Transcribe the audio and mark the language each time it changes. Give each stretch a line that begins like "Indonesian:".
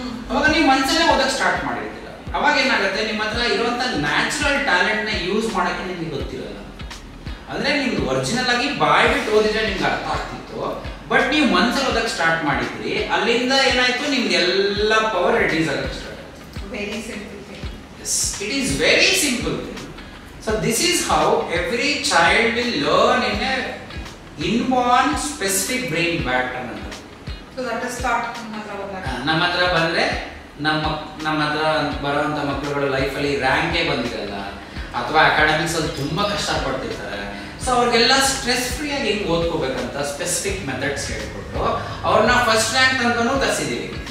Kannada: ಅವಾಗ ನೀವು ಮನ್ಸಲ್ಲೇ ಓದಕ್ಕೆ ಸ್ಟಾರ್ಟ್ ಮಾಡಿರ್ತೀರ. ಅವಾಗ ಏನಾಗುತ್ತೆ, ನಿಮ್ಮ ಹತ್ರ ಇರುವಂತ ನ್ಯಾಚುರಲ್ ಟ್ಯಾಲೆಂಟ್ ನ ಯೂಸ್ ಮಾಡಕ್ಕೆ ನಿಮ್ಗೆ ಗೊತ್ತಿರಲ್ಲ. ಅಂದ್ರೆ ನಿಮ್ಗೆ ಒರಿಜಿನಲ್ ಆಗಿ ಬಾಯಿ ಬಿಟ್ಟು ಓದಿದ್ರೆ ನಿಮ್ಗೆ ಅರ್ಥ ಆಗ್ತಿತ್ತು, ಬಟ್ ನೀವು ಮನ್ಸಲ್ಲಿ ಓದಕ್ಕೆ ಸ್ಟಾರ್ಟ್ ಮಾಡಿದ್ರಿ, ಅಲ್ಲಿಂದ ಏನಾಯ್ತು, ನಿಮ್ಗೆ ಎಲ್ಲ ಪವರ್ ರಿಡ್ಯೂಸ್ ಆಗಕ್ಕೆ ಸ್ಟಾರ್ಟ್ ಆಯ್ತು.
English: Very simple. Yes, it is very simple thing. So this is how every child will learn in a inborn specific brain pattern. So that is thought.
Kannada: ನಮ್ಮ ಹತ್ರ ಬಂದ್ರೆ ನಮ್ಮ ಹತ್ರ ಬರುವಂತ ಮಕ್ಕಳುಗಳು ಲೈಫಲ್ಲಿ ರ್ಯಾಂಕೇ ಬಂದಿರಲ್ಲ ಅಥವಾ ಅಕಾಡೆಮಿಕ್ಸ್ ಅಲ್ಲಿ ತುಂಬಾ ಕಷ್ಟ ಪಡ್ತಿರ್ತಾರೆ. ಸೊ ಅವ್ರಿಗೆಲ್ಲ ಸ್ಟ್ರೆಸ್ ಫ್ರೀ ಆಗಿ ಹೆಂಗ್ ಓದ್ಕೋಬೇಕಂತ ಸ್ಪೆಸಿಫಿಕ್ ಮೆಥಡ್ಸ್ ಹೇಳ್ಕೊಟ್ಟು ಅವ್ರನ್ನ ಫಸ್ಟ್ ರ್ಯಾಂಕ್ ತನಕನೂ ತರಿಸಿದೀವಿ.